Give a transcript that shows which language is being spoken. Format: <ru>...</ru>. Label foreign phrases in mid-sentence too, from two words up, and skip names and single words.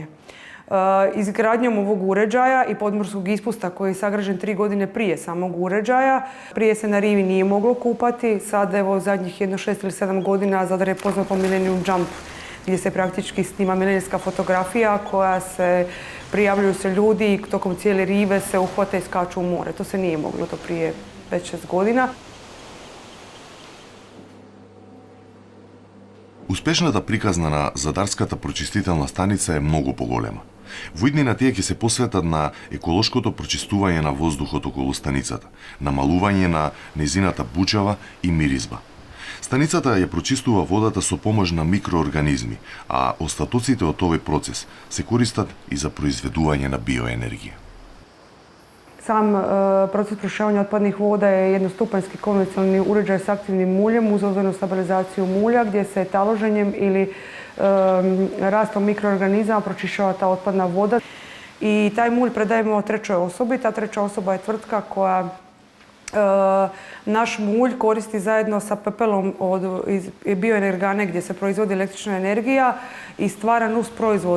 <hr>Izgradnjom ovog uređaja i podmorskog ispusta koji je sagrađen 3 godine prije samog uređaja, prije se na rivi nije moglo kupati, sad evo zadnjih 6 ili 7 godina Zadar je poznat po Millennium Jump, gdje se praktički snima milenijska fotografija koja se prijavljuju se ljudi i tokom cijele rive se uhvate i skaču u more. To se nije moglo to prije već 6 godina.</hr> <mk>Успешната приказна на Задарската прочистителна станица е многу поголема. Во иднина тие ќе се посветат на еколошкото прочистување на воздухот околу станицата, намалување на незината бучава и миризба. Станицата ја прочистува водата со помош на микроорганизми, а остатоците од овој процес се користат и за произведување на биоенергија.</mk> <hr>Sam proces pročišćavanja otpadnih voda je jednostupanjski konvencionalni uređaj s aktivnim muljem uz ozonu stabilizaciju mulja gdje se taloženjem ili rastom mikroorganizama pročišćava ta otpadna voda. I taj mulj predajemo trećoj osobi. Ta treća osoba je tvrtka koja naš mulj koristi zajedno sa pepelom iz bioenergane gdje se proizvodi električna energija i stvara nus proizvod.</hr>